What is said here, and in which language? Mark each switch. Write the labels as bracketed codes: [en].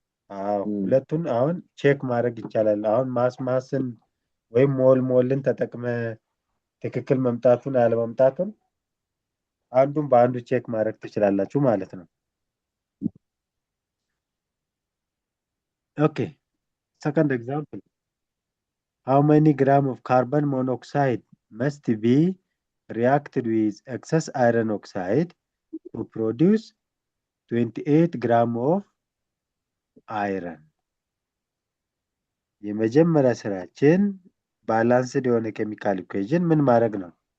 [am] አዎ ሁለቱን አሁን ቼክ ማድረግ ይቻላል። አሁን ማስን ወይም ሞልን ተጠቅመ ትክክል መምጣቱን አለመምጣቱን አንዱን በአንዱ ቼክ ማድረግ ትችላላችሁ ማለት ነው። ኦኬ [en] second example. How many gram of carbon monoxide must be reacted with excess iron oxide to produce 28 gram of iron? [am] የመጀመሪያ ስራችን ባላንስድ የሆነ ኬሚካል ኢኩዌሽን ምን ማድረግ ነው?